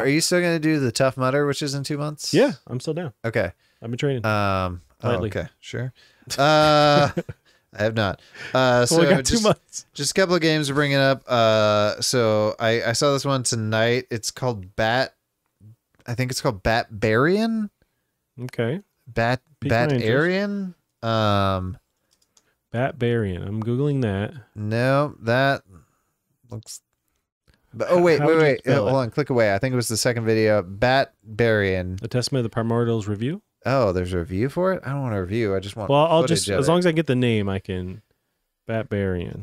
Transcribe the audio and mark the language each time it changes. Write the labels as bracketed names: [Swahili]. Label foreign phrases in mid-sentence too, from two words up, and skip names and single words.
[English] of, are you still going to do the Tough Mudder, which is in 2 months? Yeah, I'm still down. Okay. I've been training. Lightly. Okay, sure. I have not. So got 2 months. Just a couple of games to bring it up. So I saw this one tonight. It's called I think it's called Bat-Barian. Okay. Bat-Arian. Bat-Barian. I'm Googling that. No, that looks. Oh, wait. Hold on. Click away. I think it was the second video. Bat-Barian. A Testament of the Primordials review. Oh, there's a review for it? I don't want a review. I just want I'll footage just, of as it. long as I get the name, I can. Bat-Barian.